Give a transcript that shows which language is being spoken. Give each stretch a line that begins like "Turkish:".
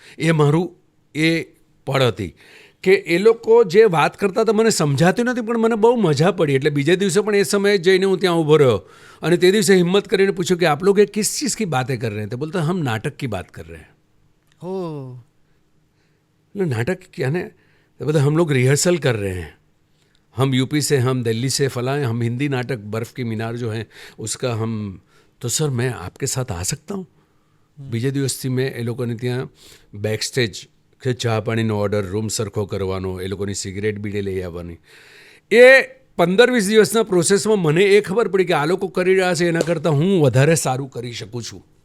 Gujarati: એ મારું એ પળ હતી કે એ લોકો જે વાત કરતા હતા મને સમજાતું નથી પણ મને બહુ મજા પડી. એટલે બીજે દિવસે પણ એ સમયે જઈને હું ત્યાં ઊભો રહ્યો અને તે દિવસે હિંમત કરીને પૂછ્યું કે
Hindi: આપ લોગ કિસ ચીज़ की बातें कर रहे हैं? तो बोलते हम नाटक की बात कर रहे हैं. ओ, नाटक क्या ने? तो बोलते हम लोग रिहर्सल कर रहे हैं, हम यूपी से, हम दिल्ली से, फलां, हम हिंदी नाटक बर्फ़ की मीनार जो है उसका हम. तो सर मैं आपके साथ आ सकता हूँ?
Gujarati: બીજે દિવસથી મેં એ લોકોને ત્યાં બેક સ્ટેજ કે ચા પાણીનો ઓર્ડર, રૂમ સરખો કરવાનો, એ લોકોની સિગરેટ બીડે લઈ આવવાની. એ 15-20 દિવસના પ્રોસેસમાં મને એ ખબર પડી કે આ લોકો કરી રહ્યા છે એના કરતાં હું વધારે સારું કરી શકું છું.